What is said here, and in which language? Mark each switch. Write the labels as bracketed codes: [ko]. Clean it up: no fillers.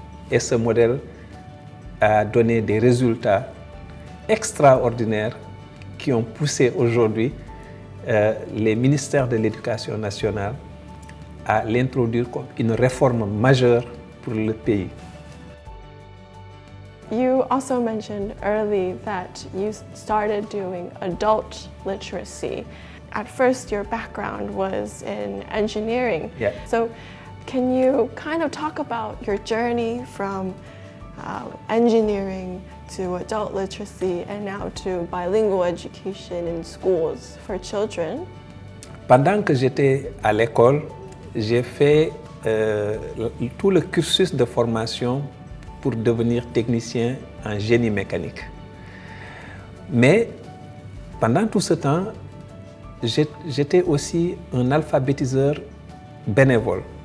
[fr] Et ce modèle a donné des résultats extraordinaires qui ont poussé aujourd'hui les ministères de l'Éducation nationale à l'introduire comme une réforme majeure pour le pays. [en] You also mentioned early that you started doing adult literacy. At first, your background was in engineering. Yeah. So can you kind of talk about your journey from engineering to adult literacy and now to bilingual education in schools for children? [fr] Pendant que j'étais à l'école, j'ai fait tout le cursus de formation pour devenir technicien en génie mécanique. Mais pendant tout ce temps, j'étais aussi un alphabétiseur bénévole.